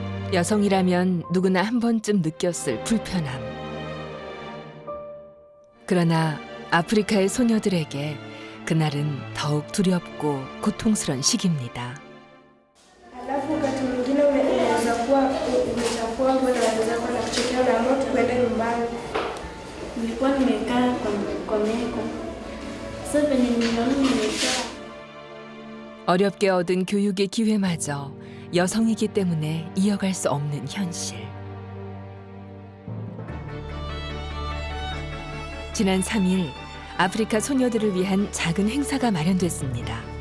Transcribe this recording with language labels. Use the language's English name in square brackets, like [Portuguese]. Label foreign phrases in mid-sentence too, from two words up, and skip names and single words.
[Korean] 여성이라면 누구나 한 번쯤 느꼈을 불편함. 그러나 아프리카의 소녀들에게 그날은 더욱 두렵고 고통스러운 시기입니다. [Swahili] Alafu wakati mwingine unaweza kuwa mbona wenzako na kuchekea unaamua tu kwenda nyumbani. Nilikuwa nimekaa kwa meko. Sasa venye niliona nimekaa. [Korean] 어렵게 얻은 교육의 기회마저 여성이기 때문에 이어갈 수 없는 현실. 지난 3일 아프리카 소녀들을 위한 작은 행사가 마련됐습니다.